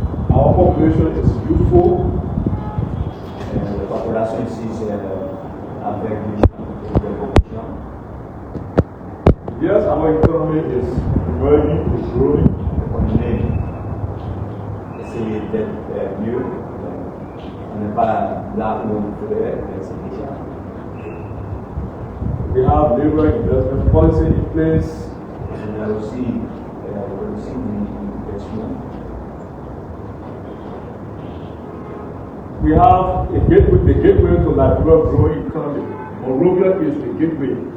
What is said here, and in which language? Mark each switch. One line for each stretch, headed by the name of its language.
English: Our population is youthful.
French: La population ici, c'est avec les gens de population.
English: Yes, our economy is emerging, is growing.
French: L'économie essaie d'être mieux. On n'est pas là où on voudrait, mais c'est déjà.
English: We have labor investment policy in place.
French: On a aussi l'investissement.
English: We have the gateway to Liberia growing economy. Monrovia is the gateway